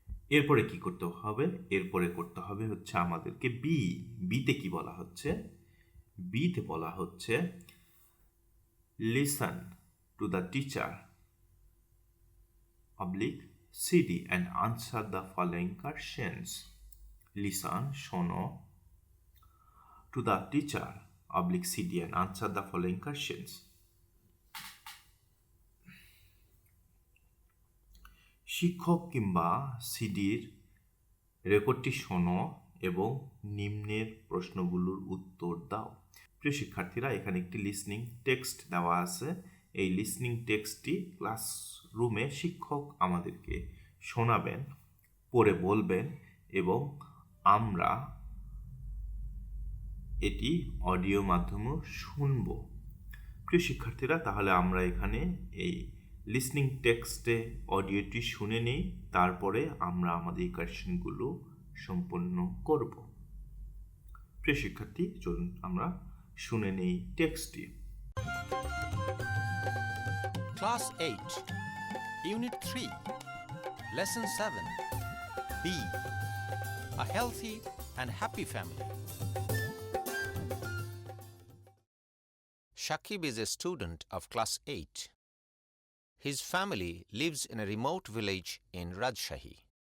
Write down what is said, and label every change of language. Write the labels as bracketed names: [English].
[Bangla] এরপরে কি করতে হবে? এরপরে করতে হবে হচ্ছে আমাদেরকে বিতে কি বলা হচ্ছে? বিতে বলা হচ্ছে [English] Listen to the teacher oblique CD and answer the following questions. Listen, [Bangla] শোনো, [English] to the teacher oblique CD and answer the following questions. [Bangla] শিক্ষক কিংবা সিডির রেকর্ডটি শোনো এবং নিম্নের প্রশ্নগুলোর উত্তর দাও। প্রিয় শিক্ষার্থীরা, এখানে একটি লিসনিং টেক্সট দেওয়া আছে। এই লিসনিং টেক্সটটি ক্লাসরুমে শিক্ষক আমাদেরকে শোনাবেন, পড়ে বলবেন এবং আমরা এটি অডিও মাধ্যমেও শুনব। প্রিয় শিক্ষার্থীরা, তাহলে আমরা এখানে এই লিসনিং টেক্সটে অডিওটি শুনে নেই, তারপরে আমরা আমাদের এই কোয়েশ্চেনগুলো সম্পন্ন করব। প্রিয় শিক্ষার্থী, চলুন আমরা শুনে নেই টেক্সটটি। [English] Class 8, Unit 3, Lesson 7, B, A Healthy and Happy Family. Shakib is a student of Class 8. His family lives in a remote village in Rajshahi.